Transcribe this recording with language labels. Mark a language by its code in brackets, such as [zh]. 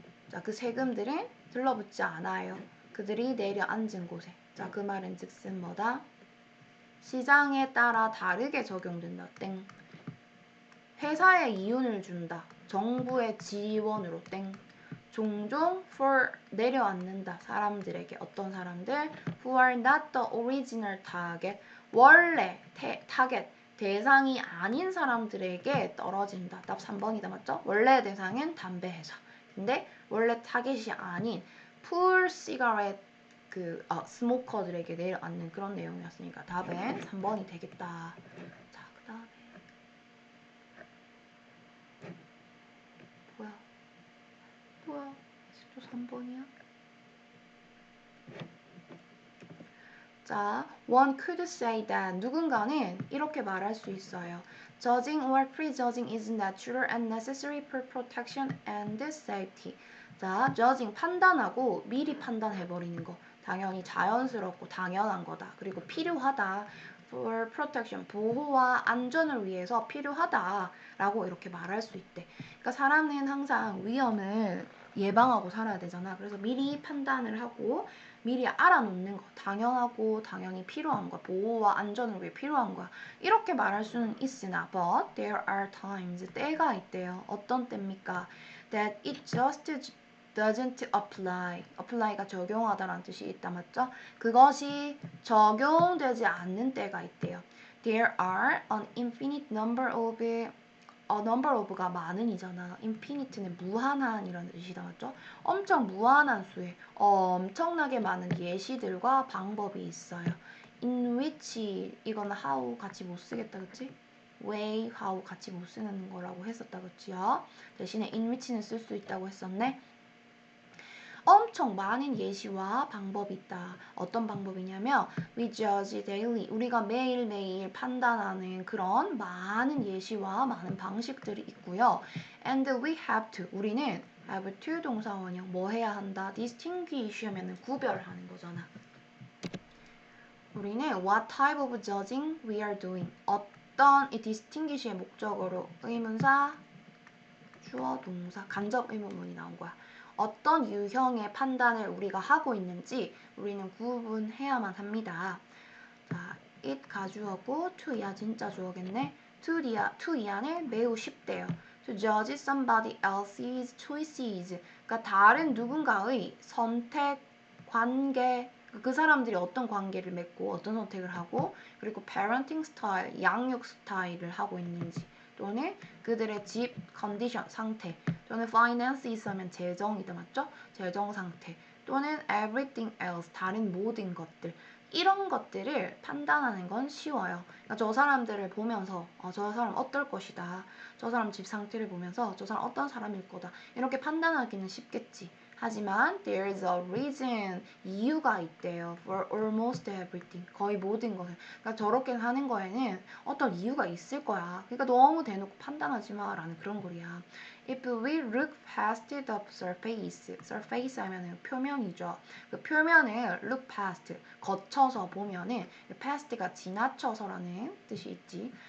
[ko] 자, 그 세금들은 들러붙지 않아요. 그들이 내려앉은 곳에. 자, 그 말은 즉슨 뭐다? 시장에 따라 다르게 적용된다. 땡. 회사에 이윤을 준다. 정부의 지원으로 땡. 종종 for 내려앉는다. 사람들에게. 어떤 사람들? [en] Who are not the original target. [ko] 원래 타겟 대상이 아닌 사람들에게 떨어진다. 답 3번이다. 맞죠? 원래 대상은 담배 회사. 근데 원래 타겟이 아닌 풀 시가렛 스모커들에게 내려앉는 그런 내용이었으니까 답은 3번이 되겠다. 자, 그 다음에 뭐야? 또 3번이야? 자, [en] one could say that [ko] 누군가는 이렇게 말할 수 있어요. [en] Judging or prejudging is natural and necessary for protection and safety. [ko] 자, judging 판단하고 미리 판단해버리는 거. 당연히 자연스럽고 당연한 거다. 그리고 필요하다. [en] for protection, [ko] 보호와 안전을 위해서 필요하다라고 이렇게 말할 수 있대. 그러니까 사람은 항상 위험을 예방하고 살아야 되잖아. 그래서 미리 판단을 하고 미리 알아놓는 거. 당연하고 당연히 필요한 거야. 보호와 안전을 위해 필요한 거야. 이렇게 말할 수는 있으나 [en] but there are times, [ko] 때가 있대요. 어떤 때입니까? [en] that it just doesn't apply. [ko] apply가 적용하다라는 뜻이 있다. 맞죠? 그것이 적용되지 않는 때가 있대요. [en] There are an infinite number of number of가 [ko] 많은이잖아. infinite는 무한한 이런 뜻이다. 맞죠? 엄청 무한한 수의 엄청나게 많은 예시들과 방법이 있어요. in which 이거는 how 같이 못 쓰겠다. 그치? way, how 같이 못 쓰는 거라고 했었다. 그치요? 대신에 in which는 쓸 수 있다고 했었네. 엄청 많은 예시와 방법이 있다. 어떤 방법이냐면 [en] we judge daily. [ko] 우리가 매일매일 판단하는 그런 많은 예시와 많은 방식들이 있고요. [en] And we have to. [ko] 우리는 have to 동사원형 뭐 해야 한다? distinguish 하면은 구별하는 거잖아. 우리는 [en] what type of judging we are doing. [ko] 어떤 이 distinguish의 목적어로 의문사, 주어, 동사, 간접 의문문이 나온 거야. 어떤 유형의 판단을 우리가 하고 있는지 우리는 구분해야만 합니다. 자, it 가주어고 to야 진짜 주어겠네. to 이하는 매우 쉽대요. [en] To judge somebody else's choices. [ko] 그러니까 다른 누군가의 선택, 관계, 그 사람들이 어떤 관계를 맺고 어떤 선택을 하고 그리고 parenting style, 양육 스타일을 하고 있는지 또는 그들의 집 컨디션, 상태 또는 finance 있으면 재정이다. 맞죠? 재정 상태 또는 [en] everything else, [ko] 다른 모든 것들 이런 것들을 판단하는 건 쉬워요. 그러니까 저 사람들을 보면서 저 사람 어떨 것이다. 저 사람 집 상태를 보면서 저 사람 어떤 사람일 거다. 이렇게 판단하기는 쉽겠지. 하지만 [en] there is a reason, [ko] 이유가 있대요. [en] for almost everything, [ko] 거의 모든 것을. 그러니까 저렇게 하는 거에는 어떤 이유가 있을 거야. 그러니까 너무 대놓고 판단하지 마라는 그런 거야. [en] If we look past the surface, surface [ko] 하면은 표면이죠. 그 표면을 look past, 거쳐서 보면은 past가 지나쳐서라는 뜻이 있지.